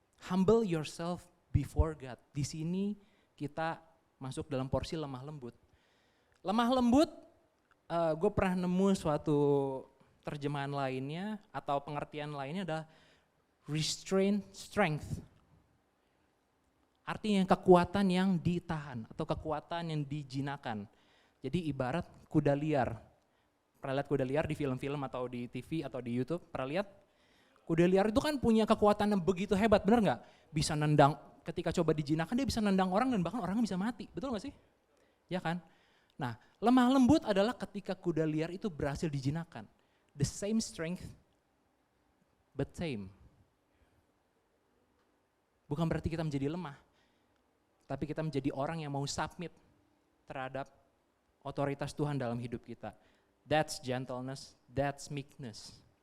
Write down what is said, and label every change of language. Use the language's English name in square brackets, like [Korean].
[English] Humble yourself before God. [Indonesian] Di sini kita masuk dalam porsi lemah lembut. Lemah lembut, gue pernah nemu suatu terjemahan lainnya atau pengertian lainnya adalah restraint strength. Artinya kekuatan yang ditahan atau kekuatan yang dijinakan. Jadi ibarat kuda liar. Pernah lihat kuda liar di film-film atau di TV atau di YouTube? Pernah lihat? Kuda liar itu kan punya kekuatan yang begitu hebat, benar nggak? Bisa nendang, ketika coba dijinakan dia bisa nendang orang dan bahkan orangnya bisa mati, betul nggak sih? Ya kan? Nah, lemah lembut adalah ketika kuda liar itu berhasil dijinakan. [English] The same strength, but tame. [Indonesian] Bukan berarti kita menjadi lemah, tapi kita menjadi orang yang mau submit terhadap otoritas Tuhan dalam hidup kita. [English] That's gentleness, that's meekness.